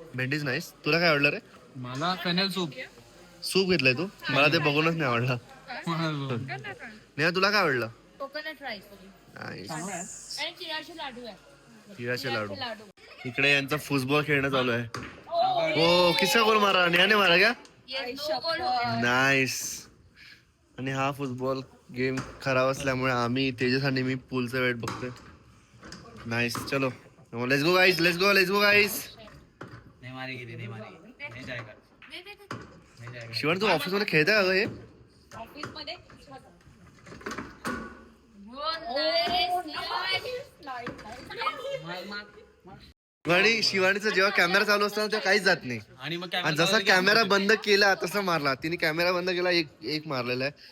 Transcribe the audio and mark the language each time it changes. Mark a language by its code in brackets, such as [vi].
[mr] भेंडीज नाहीस. तुला काय आवडलं रे? मला फेनेल सूप. सूप घेतलंय तू? मला ते बघूनच नाही आवडलं. नेहा तुला काय आवडलं? Coconut rice [en] Nice. [mr] आणि तिळाचे लाडू आहे तिळाचे लाडू. लाडू इकडे यांचा फुटबॉल खेळणं चालू आहे. हो किस्सा गोल मारा, नेहाने [hi] मारा क्या? [en] Nice. [mr] आणि हा फुटबॉल गेम खराब असल्यामुळे आम्ही तेजस आणि मी पूलचा वेट बघतोय. [en] Nice. चलो let's go guys, let's go, let's go guys. [hi] नहीं मारेगी नहीं मारेगी नहीं जाएगा नहीं जाएगा. [mr] शिवण तू ऑफिस मध्ये खेळता का ग हे? ऑफिस मध्ये आणि शिवानीचा जेव्हा कॅमेरा चालू असताना तेव्हा काहीच जात नाही. आणि मग आणि जसा कॅमेरा बंद केला तसा मारला तिने. कॅमेरा बंद केला एक मारलेला आहे.